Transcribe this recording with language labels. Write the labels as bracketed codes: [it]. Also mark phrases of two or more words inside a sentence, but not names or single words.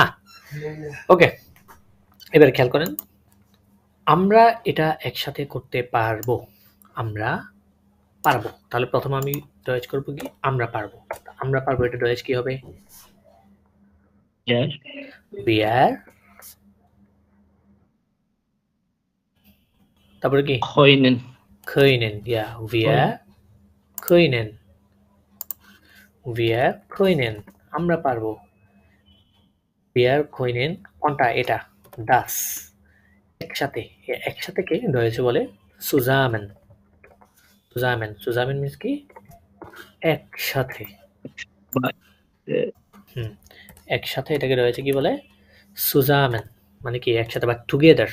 [bn] ওকে, এবার খেয়াল করেন, আমরা এটা একসাথে করতে পারবো, আমরা পারবো। তাহলে প্রথমে আমি ডয়েজ করবো কি, আমরা পারবো। আমরা পারবো, এটা ডয়েজ কি হবে? er wir, তারপরে কি? können [de] können, ja, wir können, wir können, [bn] আমরা পারবো। [de] wir können [bn] কোনটা? এটা das, একসাথে। একসাথে কে রয়েছে বলে [de] zusammen, zusammen, zusammen [bn] means কি? একসাথে। একসাথে এটাকে রয়েছে কি বলে? zusammen, মানে কি একসাথে বা টুগেদার।